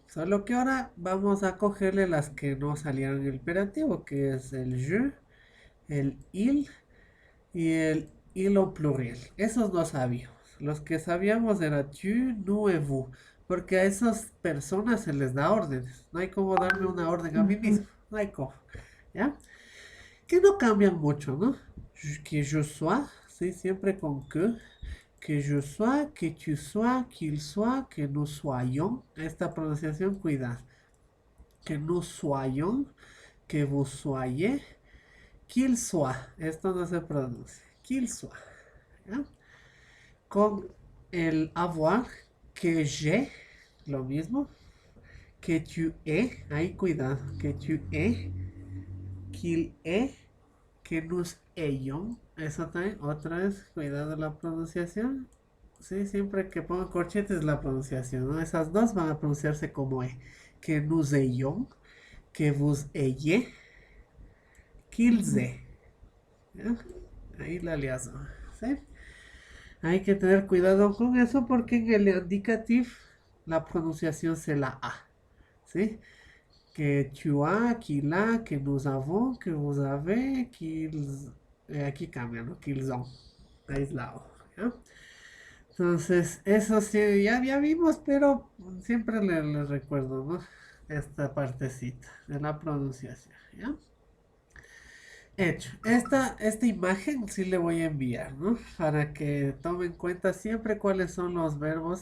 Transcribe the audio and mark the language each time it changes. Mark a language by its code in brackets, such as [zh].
[es] Solo que ahora vamos a cogerle las que no salieron en el imperativo, que es el je, el il y el il au pluriel. Esos no sabíamos. Los que sabíamos era tu, nous et vous. Porque a esas personas se les da órdenes. No hay como darme una orden a mí mismo. Ujú. No hay como. ¿Ya? Que no cambian mucho, ¿no? [fr] Que je sois, [es] sí, siempre con [fr] que je sois, que tu sois, qu'il soit, que nous soyons. [es] Esta pronunciación, cuidado. [fr] Que nous soyons, que vous soyez, qu'il soit. [es] Esto no se pronuncia. [fr] Qu'il soit. [es] ¿Ya? Con el avoir, [fr] que j'ai, [es] lo mismo. [fr] Que tu es, [es] ahí cuidado. [fr] Que tu es, qu'il est, que nous ayons. [es] Eso también, otra vez, cuidado la pronunciación. Sí, siempre que pongo corchetes la pronunciación, ¿no? Esas dos van a pronunciarse como E. [fr] Que nous ayons, que vous ayez, qu'ils Ujú. aient. [es] ¿Ya? Ahí la liaison, ¿sí? Hay que tener cuidado con eso porque en el indicativo la pronunciación se la A, ¿sí? [fr] Que tu as, qu'il a, que nous avons, que vous avez, qu'ils... [es] aquí cambia, ¿no? [fr] Qu'ils ont, [es] aislado, ¿ya? Entonces, eso sí, ya vimos, pero siempre les recuerdo, ¿no? Esta partecita de la pronunciación, ¿ya? Hecho. Esta imagen sí le voy a enviar, ¿no? Para que tome en cuenta siempre cuáles son los verbos.